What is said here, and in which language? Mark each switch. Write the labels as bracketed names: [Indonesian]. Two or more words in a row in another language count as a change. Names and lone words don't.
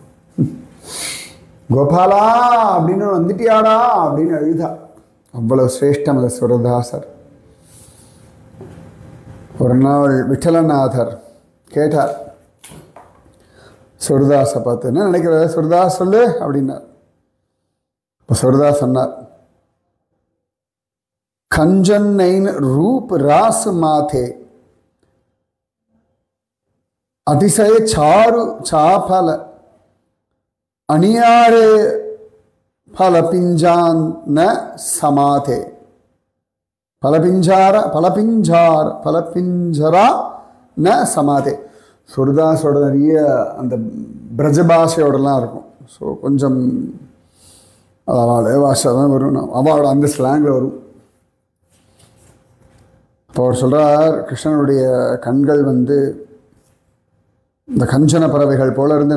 [Tamil] கோபாலா அப்படின்னு வந்துட்டியாடா அப்படின்னு அழுதா. அவ்வளவு சிரேஷ்டம் அந்த சுரதாசர். ஒரு நாள் விட்டலநாதர் கேட்டார் சுரதாஸை பார்த்து, என்ன நினைக்கிற சுரதாஸ் சொல்லு அப்படின்னார். இப்போ சுரதாஸ் சொன்னார், [Braj] कंजन नैन रूप रास माथे अतिशय चारु चाफल अनियारे फलपिंजान न समाथे फलपिंजरा न समाथे. [Tamil] சுரதாஸோட நிறைய அந்த பிரஜ பாஷையோடலாம் இருக்கும். ஸோ கொஞ்சம் அவளோட பாஷை தான் வரும், அவளோட அந்த ஸ்லாங்கில் வரும். இப்போ அவர் சொல்கிறார், கிருஷ்ணனுடைய கண்கள் இந்த கஞ்சன பறவைகள் போல இருந்தன.